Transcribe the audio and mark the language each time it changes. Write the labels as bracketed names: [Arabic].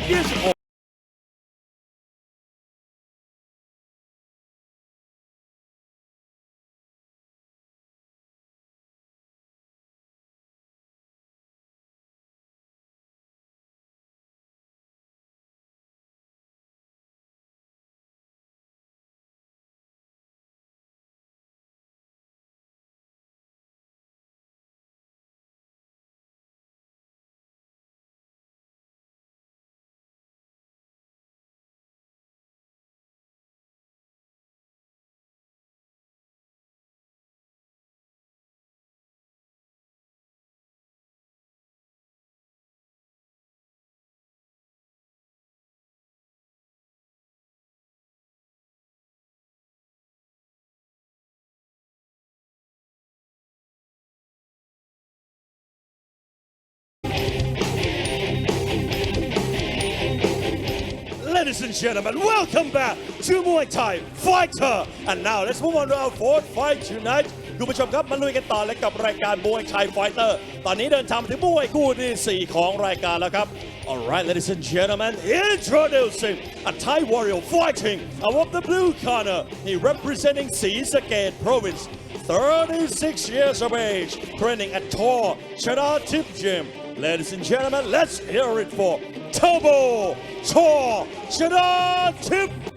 [English] 26Ladies and gentlemen, welcome back to Muay Thai Fighter. And now let's move on to our fourth fight tonight. [Thai] คุณผู้ชมครับมาลุยกันต่อเลยกับรายการมวยไทยไฟเตอร์ตอนนี้เดินทางมาถึงมวยคู่ที่4ของรายการแล้วครับ [English] Alright, ladies and gentlemen, introducing a Thai warrior fighting out of the blue corner. He representing Sisakhet Province, 36 years of age, training at CHOR.CHANATHIP Gym. Ladies and gentlemen, let's hear it for Turbo CHOR.CHANATHIP.